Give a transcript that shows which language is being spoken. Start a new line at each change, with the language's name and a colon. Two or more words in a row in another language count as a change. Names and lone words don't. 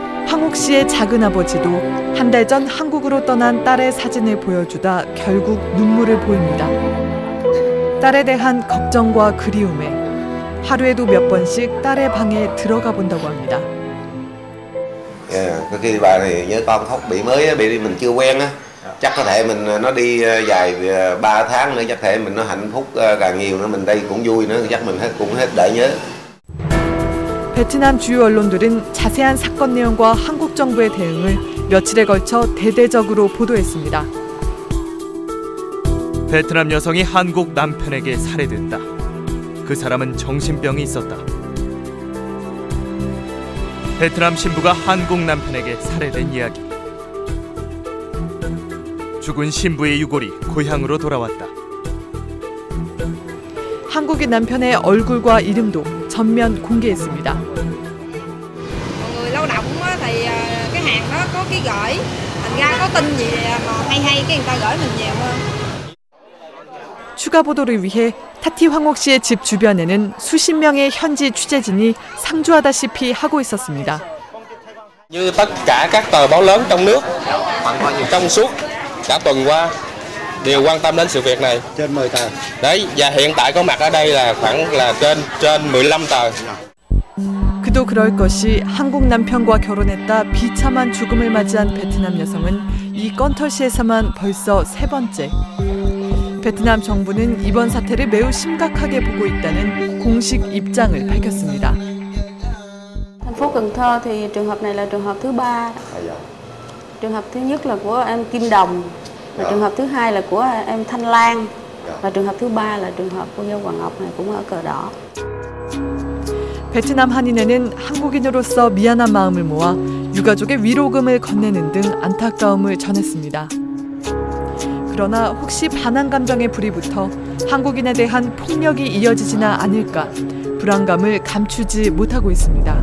Korean: 황옥 씨의 작은아버지도 한 달 전 한국으로 떠난 딸의 사진을 보여주다 결국 눈물을 보입니다. 딸에 대한 걱정과 그리움에 하루에도 몇 번씩 딸의 방에 들어가 본다고 합니다.
Vietnamese: Có khi bà này nhớ con khóc bị mới á, bị mình chưa quen á, chắc có thể mình nó đi dài 3 tháng nữa, chắc thể mình nó hạnh phúc càng nhiều nữa, mình đây cũng vui nữa, chắc mình cũng hết đợi nhớ.
Korean: 베트남 주요 언론들은 자세한 사건 내용과 한국 정부의 대응을 며칠에 걸쳐 대대적으로 보도했습니다. 베트남 여성이 한국 남편에게 살해됐다. 그 사람은 정신병이 있었다. 베트남 신부가 한국 남편에게 살해된 이야기. 죽은 신부의 유골이 고향으로 돌아왔다. 한국인 남편의 얼굴과 이름도 전면 공개했습니다.
Vietnamese: Mọi người lao động thì cái hàng đó có ký gửi, thành ra có tin gì mà hay cái người ta gửi mình nhiều hơn.
Korean: 추가 보도를 위해 타티 황옥 씨의 집 주변에는 수십 명의 현지 취재진이 상주하다시피 하고 있었습니다.
Vietnamese: Như tất cả các tờ báo lớn trong nước, trong suốt cả tuần qua đều quan tâm đến sự việc này. Trên 10 tờ. Đấy, và hiện tại có mặt ở đây là khoảng là trên 15 tờ.
Korean: 그도 그럴 것이 한국 남편과 결혼했다 비참한 죽음을 맞이한 베트남 여성은 이 건털시에서만 벌써 3번째. 베트남 정부는 이번 사태를 매우 심각하게 보고 있다는 공식 입장을 밝혔습니다.
Vietnamese: Thành phố Cần Thơ thì trường hợp này là trường hợp thứ 3. Trường hợp thứ nhất là của em Kim Đồng, và trường hợp thứ hai là của em Thanh Lan, và trường hợp thứ 3 là trường hợp cô dâu Hoàng Ngọc này cũng ở cờ đỏ.
Korean: 베트남 한인회는 한국인으로서 미안한 마음을 모아 유가족의 위로금을 건네는 등 안타까움을 전했습니다. 그러나 혹시 반한 감정에 불이 붙어 한국인에 대한 폭력이 이어지지나 않을까 불안감을 감추지 못하고 있습니다.